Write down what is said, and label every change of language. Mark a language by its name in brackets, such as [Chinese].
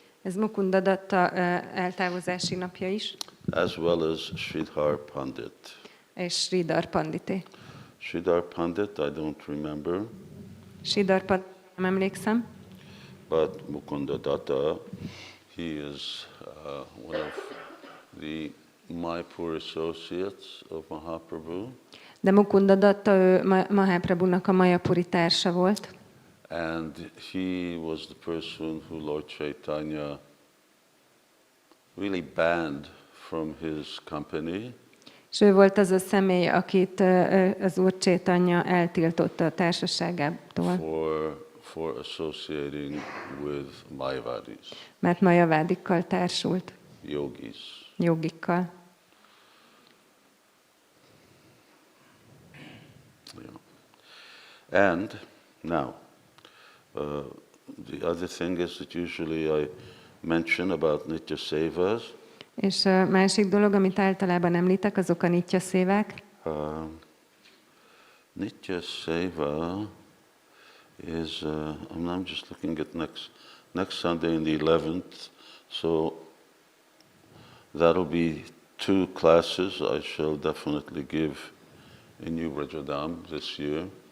[Hungarian] Ez Mukunda Datta eltávozási napja is, [English] as well as Sridhar Pandit. [Hungarian] és Sridhar Pandité. [English] Sridhar Pandit, I don't remember, [Hungarian] Sridhar Pandit nem emlékszem, [English] but Mukunda Datta, he is one of the Mayapur associates of Mahaprabhu, [Hungarian] de Mukunda Datta ő Mahaprabhunak a Mayapuri társa volt, [English] and he was the person who Lord Chaitanya really banned from his company. [Hungarian] és ő volt az a személy, akit az Úr Chaitanya eltiltotta a társaságától, [English] For associating with Mayavadis, [Hungarian] mert majavádikkal társult, [English] yogis. [Hungarian] jogikkal. Yeah. [English] And now, the other thing is that usually I mention about Nitya Sevas. [Hungarian] És a másik dolog, amit általában említek, azok a nitya szévák. [English] Nitya Seva is, I'm just looking at next Sunday in the 11th, so that'll be 2 classes I shall definitely give in New Vraja-dhāma this year.